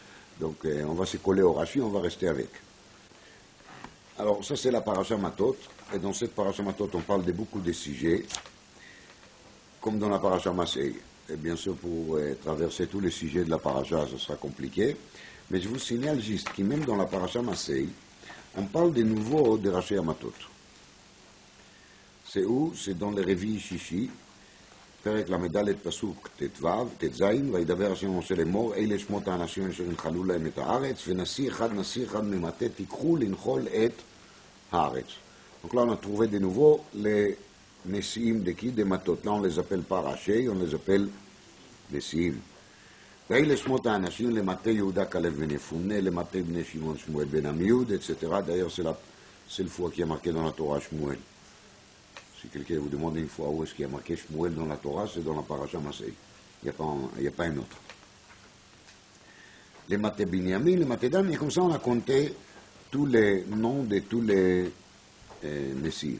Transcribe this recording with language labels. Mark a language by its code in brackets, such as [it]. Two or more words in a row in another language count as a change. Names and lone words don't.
[fr] Donc on va se coller au Rashi, on va rester avec. Alors ça c'est la paracha Matot, et dans cette paracha Matot on parle de beaucoup de sujets, comme dans la paracha Masei. Et bien sûr pour traverser tous les sujets de la paracha, ce sera compliqué, mais je vous signale juste que même dans la paracha Masei, on parle de nouveau de Rashi Matot. C'est où? C'est dans les [he] רביעי שישי, פרק ל"ד פסוק ט"ז, וידבר השם משה לאמור, אלה שמות האנשים אשר ינחלו להם את הארץ, ונשיא אחד ממטה תיקחו לנחול את הארץ. [fr] Donc là on a trouvé de nouveau les nessiim de qui? Des matot. Là on les appelle pas rachei, on les appelle nessiim. [he] ואלה שמות האנשים למטה יהודה כלב בן יפונה, למטה בני שמעון שמואל בן עמיהוד, [fr] etc. D'ailleurs c'est le fois qui est marqué dans la Torah Shmuel. Si quelqu'un vous demande une fois où est-ce qu'il y a marqué Shmuel dans la Torah, c'est dans la paracha Masei. Il n'y a pas un autre. Les Maté Binyamin, les Maté Dan, et comme ça on a compté tous les noms de tous les messies.